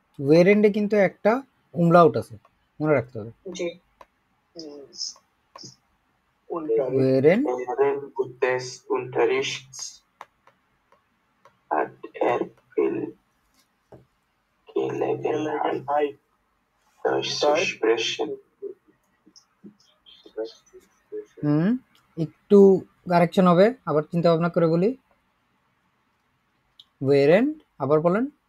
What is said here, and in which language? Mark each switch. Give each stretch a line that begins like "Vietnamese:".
Bangla: Während এ কিন্তু একটা umlaut আছে, মনে রাখতে হবে। জি।
German: Während des Unterrichts hat viel Gelegenheit, Deutsch zu sprechen.
Bangla: একটু কারেকশন হবে, আবার চিন্তা ভাবনা করে বলি। Während, আবার বলেন।